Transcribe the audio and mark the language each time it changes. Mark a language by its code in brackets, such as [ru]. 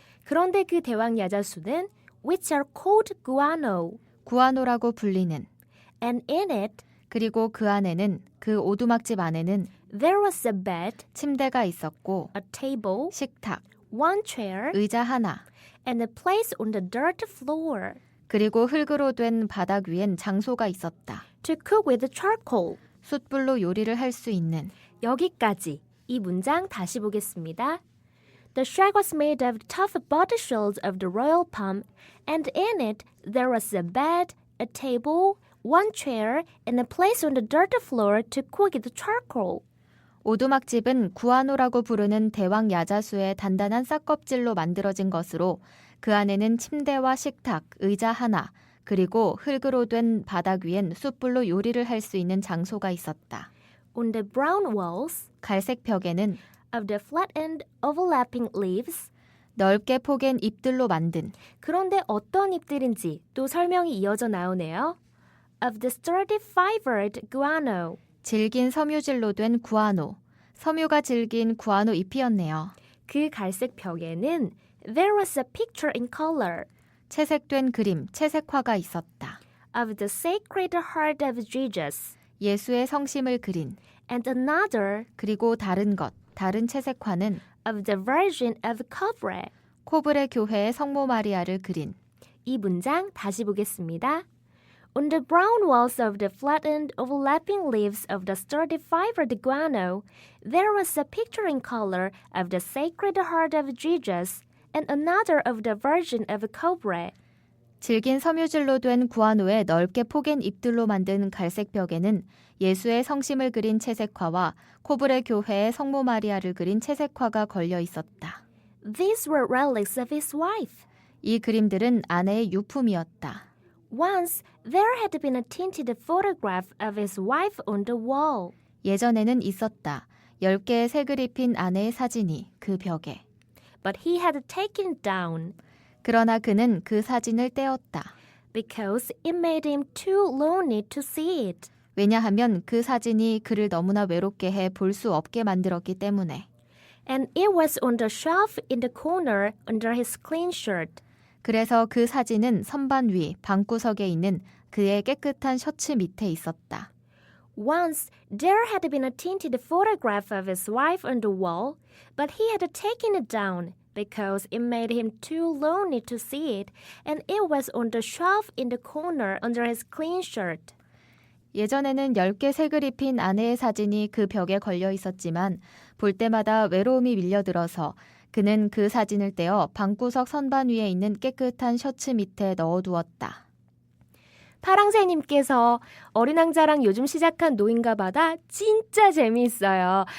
[ko] 그런데 그 대왕 야자수는 [en] which are called guano, [ko] 구아노라고 불리는. [en] and in it [ko] 그리고 그 안에는 그 오두막집 안에는 [en] there was a bed, [ko] 침대가 있었고 [en] a table, [ko] 식탁, [en] one chair, [ko] 의자 하나. [en] and a place on the dirt floor [ko] 그리고 흙으로 된 바닥 위엔 장소가 있었다. [en] to cook with charcoal. [ko] 숯불로 요리를 할 수 있는. 여기까지. 이 문장 다시 보겠습니다. [en] The shack was made of tough bud shields of the royal palm, and in it there was a bed, a table, one chair, and a place on the dirt floor to cook with charcoal. [ko] 오두막집은 구아노라고 부르는 대왕 야자수의 단단한 싹껍질로 만들어진 것으로 그 안에는 침대와 식탁, 의자 하나, 그리고 흙으로 된 바닥 위엔 숯불로 요리를 할 수 있는 장소가 있었다. [en] On the brown walls [ko] 갈색 벽에는 [en] of the flattened overlapping leaves. [ko] 넓게 포갠 잎들로 만든. 그런데 어떤 잎들인지 또 설명이 이어져 나오네요. [en] Of the sturdy fibered guano. [ko] 질긴 섬유질로 된 구아노. 섬유가 질긴 구아노 잎이었네요. 그 갈색 벽에는 [en] there was a picture in color [ko] 채색된 그림, 채색화가 있었다. [en] of the Sacred Heart of Jesus, [ko] 예수의 성심을 그린. [en] and another [ko] 그리고 다른 것, 다른 채색화는 [en] of the Virgin of Cobre. [ko] 코브레 교회의 성모 마리아를 그린. 이 문장 다시 보겠습니다. [en] On the brown walls of the flattened overlapping leaves of the sturdy fibered guano, there was a picture in color of the Sacred Heart of Jesus, and another of the Virgin of Cobre. [ko] 질긴 섬유질로 된 구아노의 넓게 포갠 잎들로 만든 갈색 벽에는 예수의 성심을 그린 채색화와 코브레 교회의 성모 마리아를 그린 채색화가 걸려 있었다. [en] These were relics of his wife. [ko] 이 그림들은 아내의 유품이었다. [en] Once there had been a tinted photograph of his wife on the wall. [ko] 예전에는 있었다. 10개의 색을 입힌 아내의 사진이 그 벽에. [en] But he had taken it down [ko] 그러나 그는 그 사진을 떼었다. [en] because it made him too lonely to see it. [ko] 왜냐하면 그 사진이 그를 너무나 외롭게 해 볼 수 없게 만들었기 때문에. [en] And it was on the shelf in the corner under his clean shirt. [ko] 그래서 그 사진은 선반 위 방구석에 있는 그의 깨끗한 셔츠 밑에 있었다. [en] Once there had been a tinted photograph of his wife on the wall, but he had taken it down because it made him too lonely to see it, and it was on the shelf in the corner under his clean shirt. [ko] 예전에는 10개 색을 입힌 아내의 사진이 그 벽에 걸려 있었지만 볼 때마다 외로움이 밀려들어서 그는 그 사진을 떼어 방구석 선반 위에 있는 깨끗한 셔츠 밑에 넣어두었다. 파랑새님께서 어린 왕자랑 요즘 시작한 노인가 바다 진짜 재미있어요.